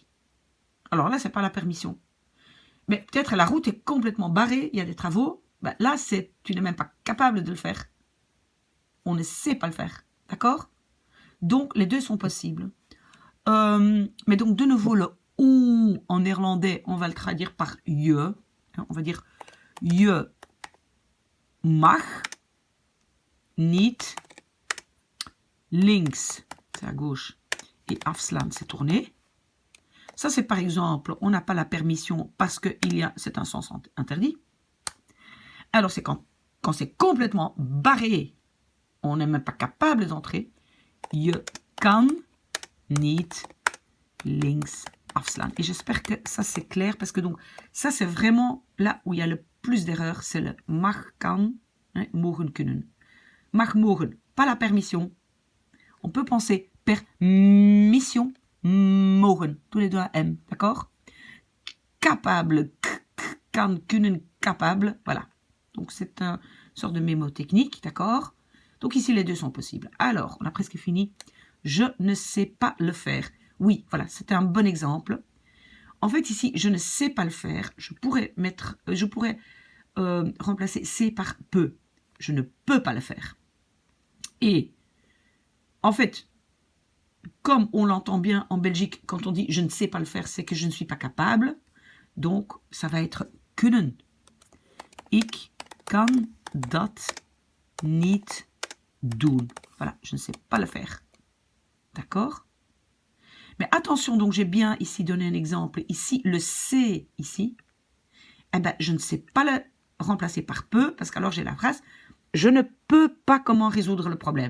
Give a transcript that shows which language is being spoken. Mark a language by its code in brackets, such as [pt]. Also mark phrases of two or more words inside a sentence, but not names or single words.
[fr] Alors là, c'est pas la permission. Mais peut-être la route est complètement barrée, il y a des travaux. Ben là, tu n'es même pas capable de le faire. On ne sait pas le faire. D'accord? Donc, les deux sont possibles. Mais donc, de nouveau, le ou en néerlandais, on va le traduire par je. On va dire [nl] je mag niet links, [fr] c'est à gauche, et afslaan, c'est tourner. Ça, c'est par exemple, on n'a pas la permission parce que c'est un sens interdit. Alors, c'est quand c'est complètement barré, on n'est même pas capable d'entrer. [nl] Je kan niet links afslaan. [fr] Et j'espère que ça, c'est clair parce que donc, ça, c'est vraiment là où il y a le plus d'erreurs. C'est le [nl] mag, kan, hein, mogen, kunnen. Mag, mogen, [fr] pas la permission. On peut penser permission, mogen, tous les deux à M, d'accord? Capable, [nl] kan, kunnen, [fr] capable, voilà. Donc c'est une sorte de mémotechnique, d'accord? Donc ici les deux sont possibles. Alors, on a presque fini. Je ne sais pas le faire. Oui, voilà, c'était un bon exemple. En fait ici, je ne sais pas le faire. Je pourrais remplacer c'est par peut. Je ne peux pas le faire. Et en fait, comme on l'entend bien en Belgique, quand on dit je ne sais pas le faire, c'est que je ne suis pas capable. Donc, ça va être kunnen. [nl] Ik kan dat niet doen. [fr] Voilà, je ne sais pas le faire. D'accord? Mais attention, donc j'ai bien ici donné un exemple. Ici, le c'est ici. Eh ben, je ne sais pas le remplacer par peut, parce qu'alors j'ai la phrase je ne peux pas comment résoudre le problème.